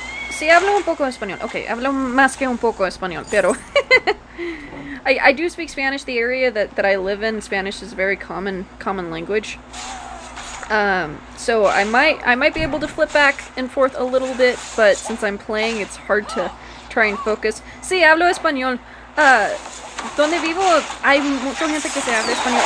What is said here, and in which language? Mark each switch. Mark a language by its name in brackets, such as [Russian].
[Spanish] Sí, hablo un poco español. Okay, hablo más que un poco español, pero... [English] I do speak Spanish. The area that I live in, Spanish is a very common language. So I might be able to flip back and forth a little bit, but since I'm playing, it's hard to try and focus. [Spanish] Sí, hablo español. Donde vivo, hay mucha gente que se habla español.